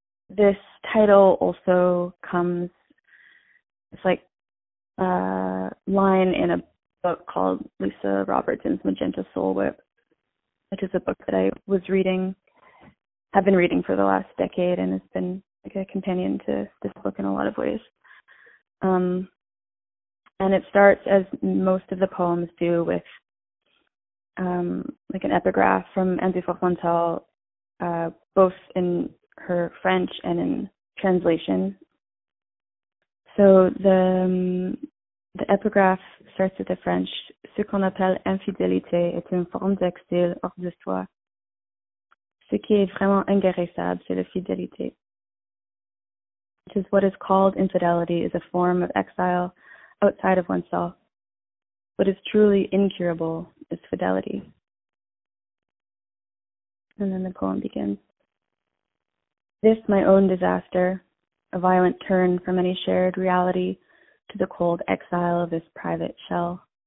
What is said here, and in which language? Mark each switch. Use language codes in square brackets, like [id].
[en] This title also comes, it's like a line in a book called Lisa Robertson's Magenta Soul Whip, which is a book that I was reading, have been reading for the last decade, and it's been like a companion to this book in a lot of ways. And it starts, as most of the poems do, with like an epigraph from Anne Dufour-Montel, both in her French and in translation. So the epigraph starts with the French: [fr] "Ce qu'on appelle infidélité est une forme d'exil hors de soi. Ce qui est vraiment inguérissable, c'est la fidélité." [en] Which is, what is called infidelity is a form of exile outside of oneself. What is truly incurable is fidelity. And then the poem begins. "This, my own disaster, a violent turn from any shared reality to the cold exile of this private shell.